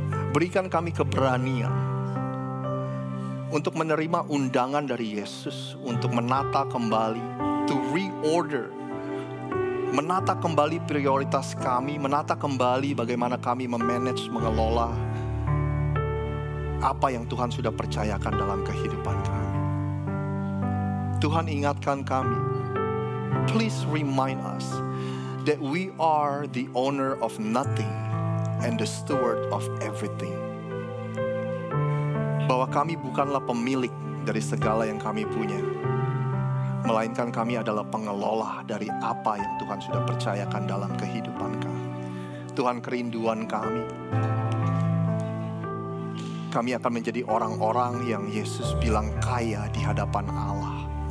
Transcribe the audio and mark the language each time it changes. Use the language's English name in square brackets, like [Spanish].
[Indonesian] Berikan kami keberanian untuk menerima undangan dari Yesus untuk menata kembali, [English] to reorder, [Indonesian] menata kembali prioritas kami, menata kembali bagaimana kami memanage, mengelola apa yang Tuhan sudah percayakan dalam kehidupan kami. Tuhan ingatkan kami, [English] please remind us that we are the owner of nothing and the steward of everything. [Indonesian] Bahwa kami bukanlah pemilik dari segala yang kami punya, melainkan kami adalah pengelola dari apa yang Tuhan sudah percayakan dalam kehidupan kami. Tuhan, kerinduan kami akan menjadi orang-orang yang Yesus bilang kaya di hadapan Allah.